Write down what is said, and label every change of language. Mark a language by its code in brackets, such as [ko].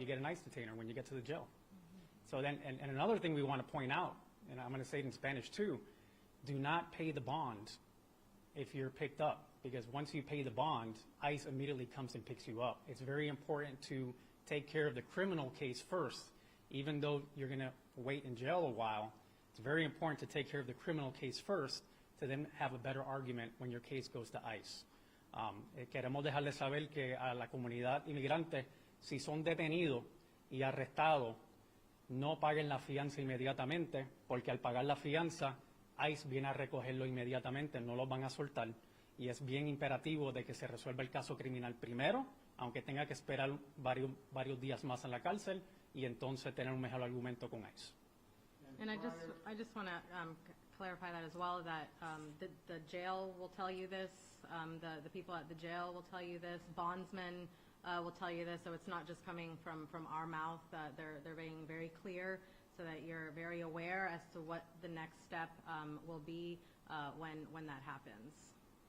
[en] You get an ICE detainer when you get to the jail. So then, and another thing we want to point out, and I'm going to say it in Spanish too, do not pay the bond if you're picked up, because once you pay the bond, ICE immediately comes and picks you up. It's very important to take care of the criminal case first. Even though you're going to wait in jail a while, it's very important to take care of the criminal case first to then have a better argument when your case goes to ICE. [es] Queremos dejarles saber que a la comunidad inmigrante, si son detenidos y arrestados, no paguen la fianza inmediatamente, porque al pagar la fianza, ICE viene a recogerlo inmediatamente, no los van a soltar, y es bien imperativo de que se resuelva el caso criminal primero, aunque tenga que esperar varios días más en la cárcel, y entonces tener un mejor argumento con ICE. [en] And I just want to clarify that as well, that the jail will tell you this, the people at the jail will tell you this, bondsmen will tell you this, so it's not just coming from our mouth. They're being very clear so that you're very aware as to what the next step will be when that happens.